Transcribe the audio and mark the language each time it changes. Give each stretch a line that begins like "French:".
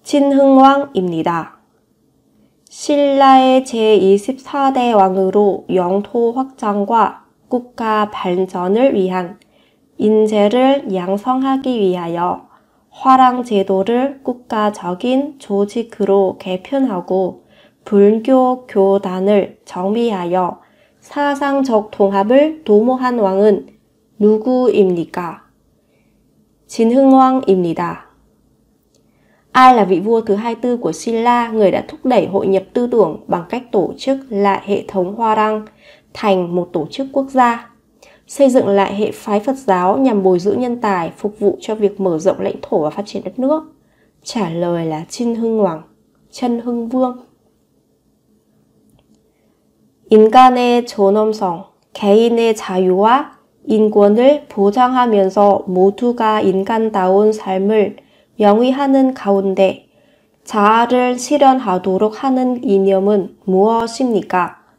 Korean: 친흥왕입니다. 신라의 제24대 왕으로 영토 확장과 국가 발전을 위한 인재를 양성하기 위하여 화랑 제도를 국가적인 조직으로 개편하고 불교 교단을 정비하여 사상적 통합을 도모한 왕은 누구입니까? 진흥왕입니다.
Vietnamese: Ai là vị vua thứ 24 của Silla, người đã thúc đẩy hội nhập tư tưởng bằng cách tổ chức lại hệ thống Hoa Rang thành một tổ chức quốc gia, xây dựng lại hệ phái Phật giáo nhằm bồi dưỡng nhân tài, phục vụ cho việc mở rộng lãnh thổ và phát triển đất nước? Trả lời là Chân Hưng Hoàng, Chân Hưng Vương.
Korean: 인간의 존엄성, 개인의 자유와 인권을 보장하면서 모두가 인간다운 삶을 영위하는 가운데 자아를 실현하도록 하는 이념은 무엇입니까?